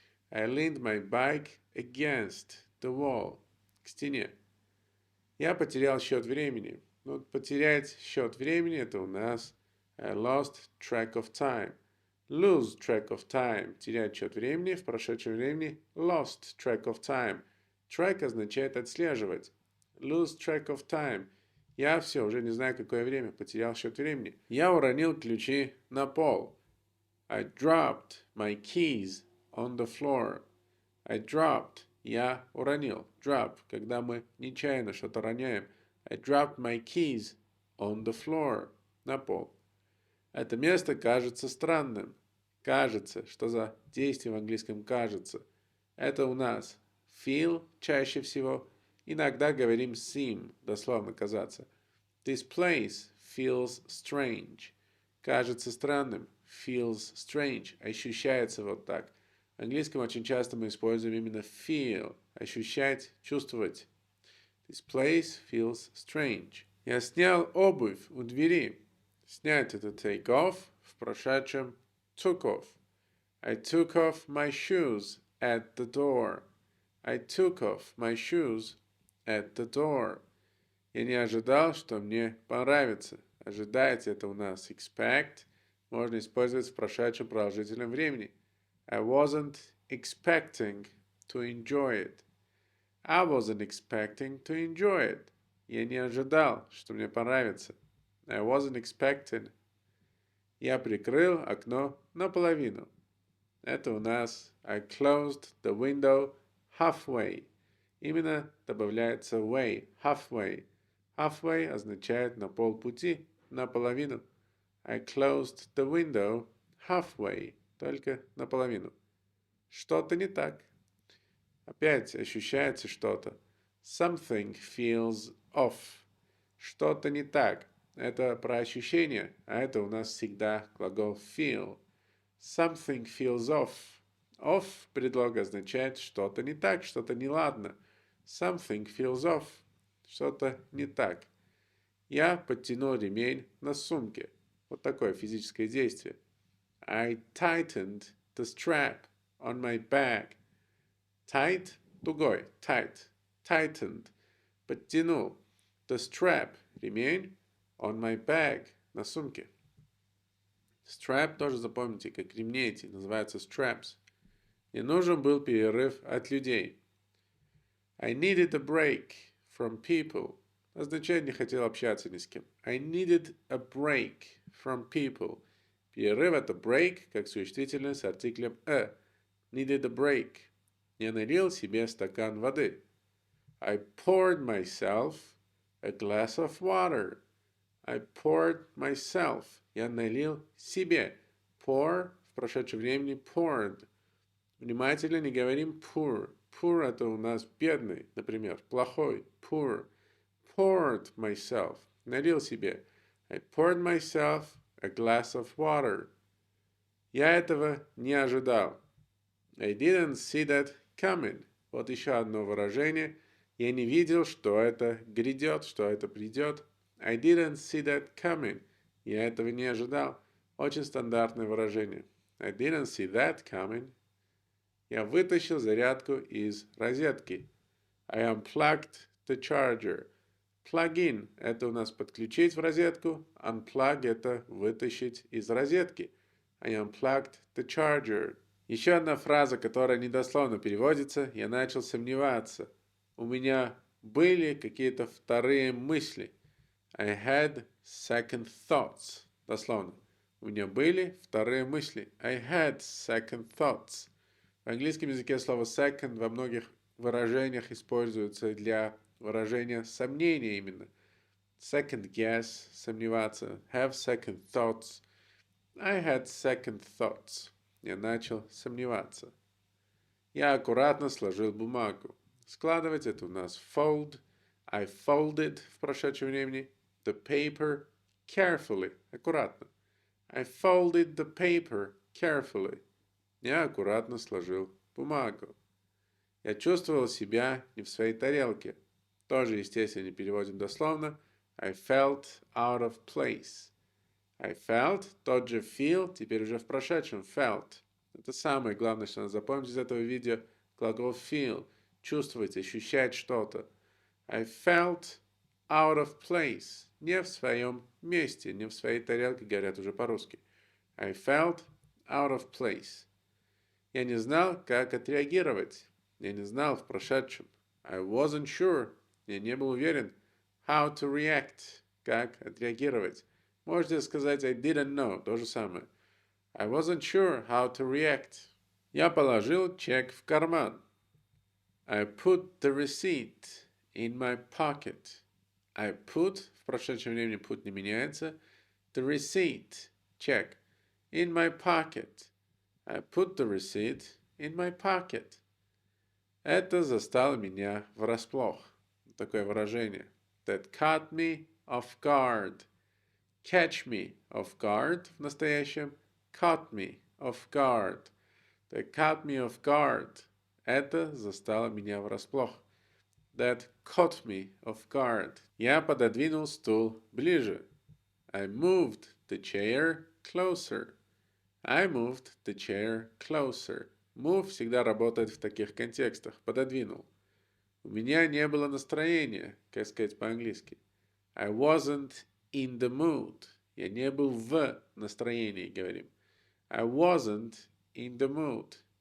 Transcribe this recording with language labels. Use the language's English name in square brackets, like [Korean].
[English] I leaned my bike against the wall. [Russian] К стене. Я потерял счет времени. Ну, потерять счет времени – это у нас [English] I lost track of time. Lose track of time – [Russian] терять счет времени. В прошедшем времени [English] lost track of time. [Russian] Track означает отслеживать. [English] Lose track of time. [Russian] Я все, уже не знаю, какое время, потерял счет времени. Я уронил ключи на пол. [English] I dropped my keys on the floor. I dropped. [Russian] Я уронил. [English] Drop. [Russian] Когда мы нечаянно что-то роняем. [English] I dropped my keys on the floor. [Russian] На пол. Это место кажется странным. Кажется. Что за действие в английском кажется? Это у нас feel чаще всего. Иногда говорим seem, дословно казаться. [English] This place feels strange. [Russian] Кажется странным. [English] Feels strange. [Russian] Ощущается вот так. В английском очень часто мы используем именно feel. Ощущать, чувствовать. [English] This place feels strange. [Russian] Я снял обувь у двери. Снять это take off, в прошедшем took off. [English] I took off my shoes at the door. I took off my shoes at the door. [Russian] Я не ожидал, что мне понравится. Ожидать это у нас expect. Можно использовать в прошедшем продолжительном времени. [English] I wasn't expecting to enjoy it. I wasn't expecting to enjoy it. [Russian] Я не ожидал, что мне понравится. [English] I wasn't expecting. [Russian] Я прикрыл окно наполовину. Это у нас [English] I closed the window halfway. [Russian] Именно добавляется way, halfway. Halfway означает на полпути, наполовину. [English] I closed the window halfway. [Russian] Только наполовину. Что-то не так. Опять ощущается что-то. [English] Something feels off. [Russian] Что-то не так. Это про ощущение, а это у нас всегда глагол feel. [English] Something feels off. [Russian] Off предлог означает что-то не так, что-то неладно. [English] Something feels off. [Russian] Что-то не так. Я подтянул ремень на сумке. Вот такое физическое действие. [English] I tightened the strap on my bag. Tight – тугой, tight. Tightened – подтянул. The strap – ремень. On my bag – [Russian] на сумке. Strap тоже запомните, как ремни эти, называются straps. Мне нужен был перерыв от людей. [English] I needed a break from people. [Russian] Означает, не хотел общаться ни с кем. [English] I needed a break from people. [Russian] Перерыв – это break, как существительное с артиклем a. [English] Needed a break. [Russian] Я налил себе стакан воды. [English] I poured myself a glass of water. I poured myself. [Russian] Я налил себе. Pour в прошедшем времени poured. Внимательно не говорим poor. Poor это у нас бедный, например, плохой. [English] Poor. Poured myself. [Russian] Налил себе. [English] I poured myself a glass of water. [Russian] Я этого не ожидал. [English] I didn't see that coming. [Russian] Вот еще одно выражение. Я не видел, что это грядет, что это придет. [English] I didn't see that coming. [Russian] Я этого не ожидал. Очень стандартное выражение. [English] I didn't see that coming. [Russian] Я вытащил зарядку из розетки. [English] I unplugged the charger. [Russian] Plug in – это у нас подключить в розетку. Unplug – это вытащить из розетки. [English] I unplugged the charger. [Russian] Еще одна фраза, которая недословно переводится. Я начал сомневаться. У меня были какие-то вторые мысли. [English] I had second thoughts. Дословно. [Russian] У меня были вторые мысли. [English] I had second thoughts. [Russian] В английском языке слово second во многих выражениях используется для выражения сомнения именно. [English] Second guess – сомневаться. Have second thoughts. I had second thoughts. [Russian] Я начал сомневаться. Я аккуратно сложил бумагу. Складывать это у нас fold. [English] I folded [Russian] в прошедшем времени. [English] The paper carefully. Аккуратно. I folded the paper carefully. [Russian] Я аккуратно сложил бумагу. Я чувствовал себя не в своей тарелке. Тоже, естественно, не переводим дословно. [English] I felt out of place. I felt, [Russian] тот же feel, теперь уже в прошедшем felt. Это самое главное, что надо запомнить из этого видео. Глагол feel. Чувствовать, ощущать что-то. [English] I felt out of place. [Russian] Не в своем месте, не в своей тарелке, говорят уже по-русски. [English] I felt out of place. [Russian] Я не знал, как отреагировать. Я не знал в прошедшем. [English] I wasn't sure. [Russian] Я не был уверен. [English] How to react. [Russian] Как отреагировать. Можете сказать [English] I didn't know. [Russian] То же самое. [English] I wasn't sure how to react. [Russian] Я положил чек в карман. [English] I put the receipt in my pocket. I put, [Russian] в прошедшем времени put не меняется. [English] The receipt, чек, in my pocket. I put the receipt in my pocket. [Russian] Это застало меня врасплох. Такое выражение. [English] That caught me off guard. Catch me off guard в настоящем. Caught me off guard. That caught me off guard. [Russian] Это застало меня врасплох. [English] that caught me off guard. [Russian] Я пододвинул стул ближе. [English] I moved the chair closer. I moved the chair closer. [Russian] Move всегда работает в таких контекстах. Пододвинул. У меня не было настроения, как сказать по-английски. [English] I wasn't in the mood. [Russian] Я не был в настроении, говорим. [English] I wasn't in the mood.